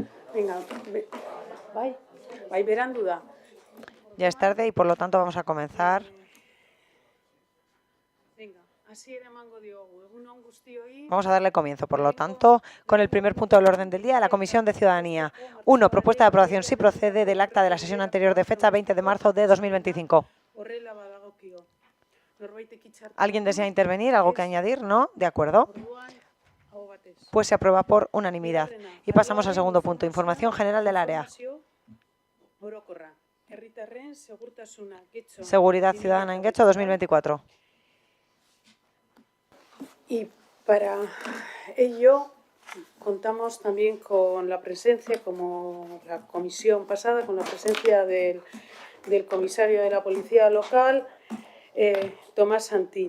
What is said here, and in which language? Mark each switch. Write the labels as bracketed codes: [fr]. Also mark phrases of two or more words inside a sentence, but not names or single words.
[eu] Venga, bai berandu da. [es] Ya es tarde y por lo tanto vamos a comenzar. Venga, [eu] hasiera emango diogu. Egun on guztioi. [es] Vamos a darle comienzo, por lo tanto, con el primer punto del orden del día, la Comisión de Ciudadanía. 1. Propuesta de aprobación, si procede, del acta de la sesión anterior de fecha 20 de marzo de 2025. [eu] Horrela badagokio. Norbaitek hitzartu [es] ¿Alguien [eu] du? [es] desea intervenir? ¿Algo que añadir? ¿No? De acuerdo. [eu] Orduan, aho batez. [es] Pues se aprueba por unanimidad. Y pasamos al segundo punto, información general del área. [eu] Informazio orokorra. Herritarren segurtasuna Getxo. [es] Seguridad ciudadana en Getxo 2024. Y para ello contamos también con la presencia, como la comisión pasada, con la presencia del comisario de la Policía Local, Tomás Santín.